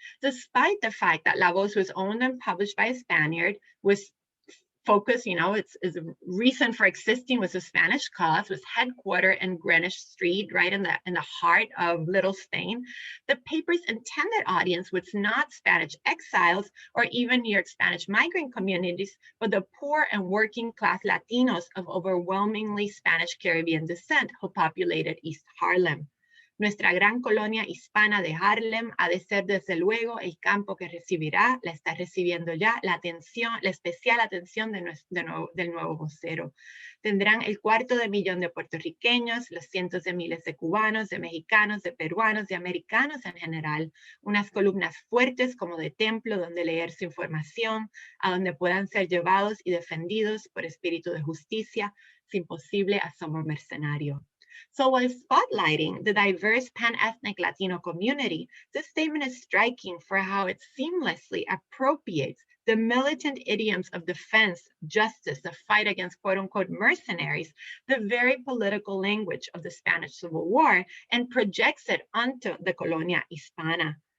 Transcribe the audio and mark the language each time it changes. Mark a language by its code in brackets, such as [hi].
[en] Despite the fact that La Voz was owned and published by a Spaniard, was focused, its reason for existing was the Spanish cause, was headquartered in Greenwich Street, right in the heart of Little Spain. The paper's intended audience was not Spanish exiles or even New York Spanish migrant communities, but the poor and working class Latinos of overwhelmingly Spanish Caribbean descent who populated East Harlem. [es] Nuestra gran colonia hispana de Harlem ha de ser desde luego el campo que recibirá, la está recibiendo ya, la especial atención del nuevo vocero. Tendrán el 250,000 de puertorriqueños, los cientos de miles de cubanos, de mexicanos, de peruanos, de americanos en general, unas columnas fuertes como de templo donde leer su información, a donde puedan ser llevados y defendidos por espíritu de justicia, sin posible asomo mercenario. [en] So while spotlighting the diverse pan-ethnic Latino community, this statement is striking for how it seamlessly appropriates the militant idioms of defense, justice, the fight against quote-unquote mercenaries, the very political language of the Spanish Civil War, and projects it onto the Colonia Hispana.